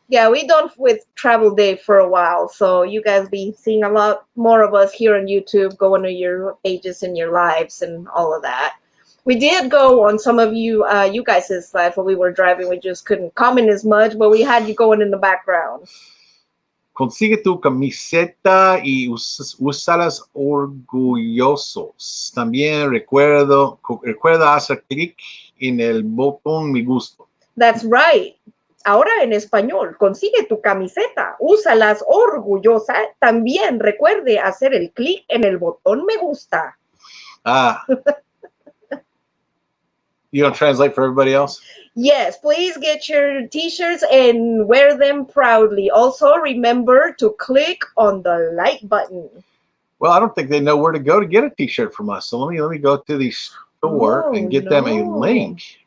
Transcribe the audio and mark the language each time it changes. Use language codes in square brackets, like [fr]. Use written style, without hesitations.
[en] Yeah, we done with Travel Day for a while, so you guys be seeing a lot more of us here on YouTube, going to your pages and your lives and all of that. We did go on some of you guys' live when we were driving. We just couldn't comment as much, but we had you going in the background. [es] Consigue tu camiseta y úsalas orgullosos. También recuerda hacer clic en el botón me gusta. [en] That's right. [es] Ahora en español, consigue tu camiseta, úsalas orgullosa. También recuerde hacer el clic en el botón me gusta. Ah. [en] You don't translate for everybody else? Yes, please get your T-shirts and wear them proudly. Also, remember to click on the like button. Well, I don't think they know where to go to get a T-shirt from us. So let me go to the store and get them a link.